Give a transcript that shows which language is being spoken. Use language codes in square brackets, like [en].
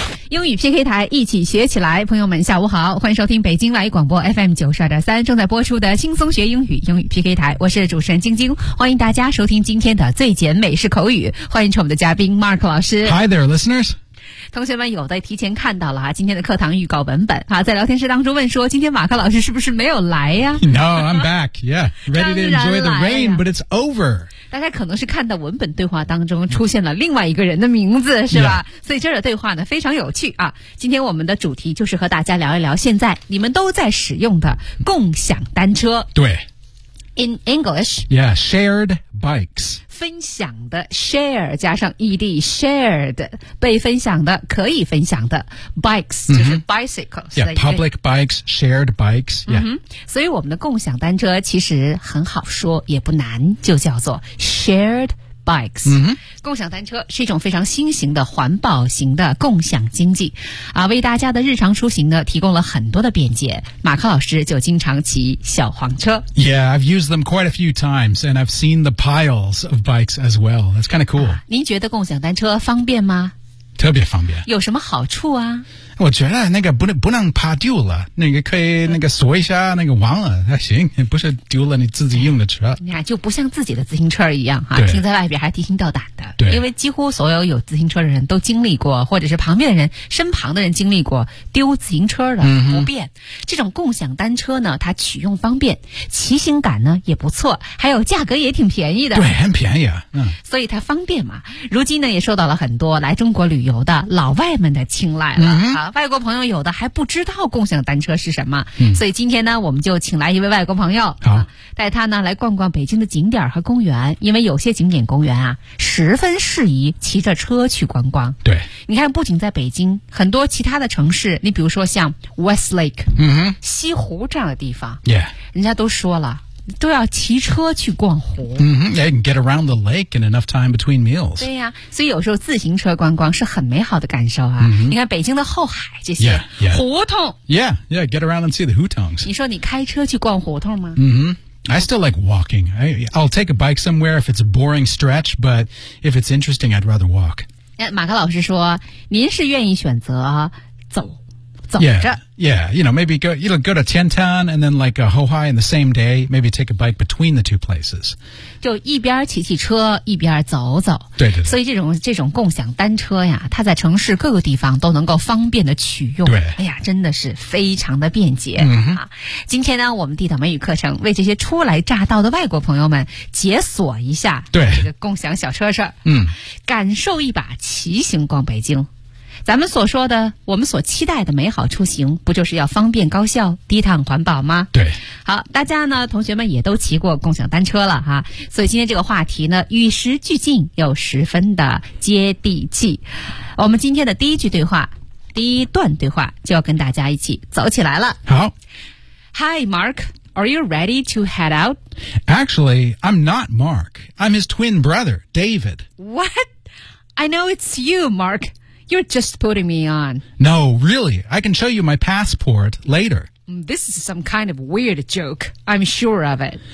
[zh] 英语 PK 台，一起学起来。朋友们下午好，欢迎收听北京外语广播 FM92.3 正在播出的轻松学英语英语 PK 台，我是主持人晶晶，欢迎大家收听今天的最简美式口语，欢迎我们的嘉宾 Mark 老师。 [en] Hi there listeners。 [zh] 同学们有的提前看到了今天的课堂预告文本啊，在聊天室当中问说今天马克老师是不是没有来呀？ [en] No, I'm back. Yeah, ready to enjoy the rain, but it's over. [zh] 大家可能是看到文本对话当中出现了另外一个人的名字是吧、 yeah. 所以这儿的对话呢非常有趣啊。今天我们的主题就是和大家聊一聊现在你们都在使用的共享单车。对。 [en] In English. Yeah, shared bikes. [zh] 分享的 share 加上 ed shared 被分享的可以分享的 bikes、mm-hmm. 就是 bicycles [en] yeah, public bikes shared bikes、yeah. [zh] mm-hmm. 所以我们的共享单车其实很好说也不难就叫做 sharedBikes、嗯、共享单车是一种非常新型的环保型的共享经济啊，为大家的日常出行呢提供了很多的便捷。马克老师就经常骑小黄车。 [en] Yeah, I've used them quite a few times and I've seen the piles of bikes as well. That's kind of cool、啊、 [zh] 您觉得共享单车方便吗？特别方便。有什么好处啊？我觉得那个不能怕丢了，那个可以那个锁一下那个网了，还行，不是丢了你自己用的车。你就不像自己的自行车一样哈，停在外边还提心吊胆的。对，因为几乎所有有自行车的人都经历过，或者是旁边的人、身旁的人经历过丢自行车的不便、嗯。这种共享单车呢，它取用方便，骑行感呢也不错，还有价格也挺便宜的。对，很便宜啊。嗯。所以它方便嘛，如今呢也受到了很多来中国旅游的老外们的青睐了。嗯外国朋友有的还不知道共享单车是什么、嗯、所以今天呢我们就请来一位外国朋友、啊、带他呢来逛逛北京的景点和公园，因为有些景点公园啊十分适宜骑着车去观光。对，你看不仅在北京，很多其他的城市，你比如说像 Westlake、嗯、西湖这样的地方、 yeah. 人家都说了都要骑车去逛湖。 Mm-hmm. [en] Yeah, you can get around the lake in enough time between meals. [zh] 对呀、啊，所以有时候自行车观光是很美好的感受啊。 Mm-hmm. 你看北京的后海这些 yeah, yeah. 胡同。 [en] Yeah, yeah, get around and see the hutongs. [zh] 你说你开车去逛胡同吗？ [en] 嗯哼。I still like walking. I'll take a bike somewhere if it's a boring stretch, but if it's interesting, I'd rather walk. [zh] 马克老师说，您是愿意选择走。 Yeah, you know, maybe go to Tiantan and then like Hohai in the same day, maybe take a bike between the two places. 就一边骑骑车一边走走。对对对。所以这种共享单车呀，它在城市各个地方都能够方便的取用。对。哎呀，真的是非常的便捷。嗯、啊。今天呢我们地道美语课程为这些初来乍到的外国朋友们解锁一下。对。这个共享小车事儿。嗯。感受一把骑行逛北京。咱们所说的我们所期待的美好出行不就是要方便高效低碳环保吗？对。好，大家呢同学们也都骑过共享单车了哈、啊。所以今天这个话题呢与时俱进又十分的接地气。我们今天的第一句对话第一段对话就要跟大家一起走起来了。好。 [en] Hi, Mark, are you ready to head out? Actually, I'm not Mark. I'm his twin brother, David. What? I know it's you, Mark. You're just putting me on. No, really. I can show you my passport later. This is some kind of weird joke. I'm sure of it.